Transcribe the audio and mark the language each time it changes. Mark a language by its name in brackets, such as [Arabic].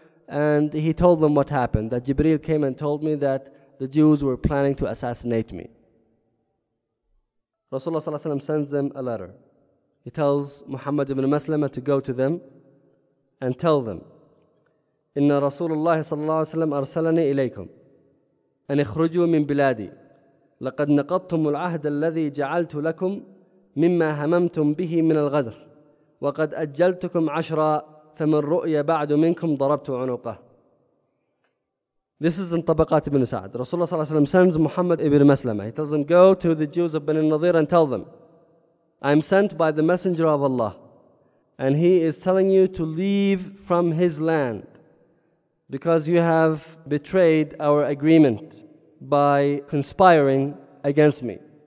[English] And he told them what happened. That Jibreel came and told me that the Jews were planning to assassinate me. Rasulullah sallallahu alayhi wa sallam sends them a letter. He tells Muhammad ibn Maslama to go to them and tell them, [Arabic] Inna Rasulullah sallallahu alayhi wa sallam arsalani ilaykum. أن اخرجوا من بلادي لقد نقضتم العهد الذي جعلت لكم مما هممتم به من الغدر وقد أجلتكم عشرا فمن رؤي بعد منكم ضربت عنقه. [English] This is in طبقات ابن سعد. Rasulullah [Arabic] صلى الله عليه وسلم [English] sends Muhammad ibn Maslama. He tells him, go to the Jews of Bani Nadir and tell them, I'm sent by the Messenger of Allah and he is telling you to leave from his land because you have betrayed our agreement by conspiring against me.